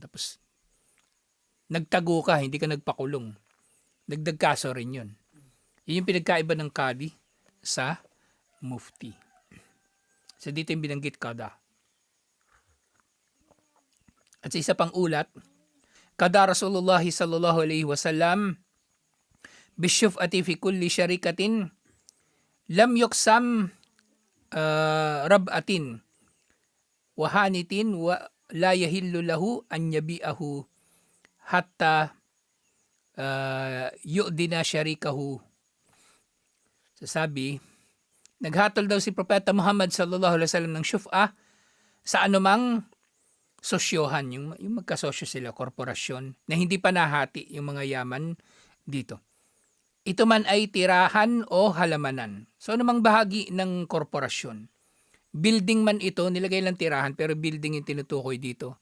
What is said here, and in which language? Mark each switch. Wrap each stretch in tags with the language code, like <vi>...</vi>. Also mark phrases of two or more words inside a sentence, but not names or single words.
<tl>Tapos nagtago ka, hindi ka nagpakulong. Dagdag kaso rin yun. Yun yung pinagkaiba ng kadi sa mufti. So dito yung binanggit kada. At sa isa pang ulat,</tl> <ar>قضى رسول الله صلى الله عليه وسلم بالشفعة في كل شركة لم تقسم ربعة وحائط ولا يحل له أن يبيعه حتى يؤذن شريكه.</ar> <tl>Sasabi, naghatol daw si Propeta Muhammad</tl> <ar>صلى الله عليه وسلم</ar> <tl>ng syuf'a sa anumang sosyohan, yung magkasosyo sila, korporasyon, na hindi pa nahati yung mga yaman dito. Ito man ay tirahan o halamanan. So anumang bahagi ng korporasyon. Building man ito, nilagay lang tirahan, pero building yung tinutukoy dito.</tl>